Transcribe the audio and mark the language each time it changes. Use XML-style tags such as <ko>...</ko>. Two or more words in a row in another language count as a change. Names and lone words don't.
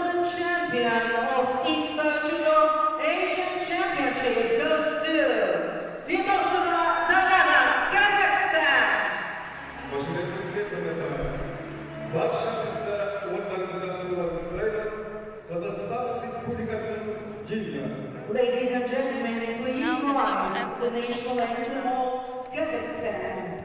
<en>the champion of IBSA Judo Asian Championships goes to Fedosova Diana, Kazakhstan.</en> <kk>Қошеметіңізге құрметті баршаңызды орындарыңыздан тұруларыңызды сұраймыз. Қазақстан Республикасының гимні.</kk> <en>Ladies and gentlemen, please Now the national rise anthem to the of national anthem Kazakhstan. of Kazakhstan.</en>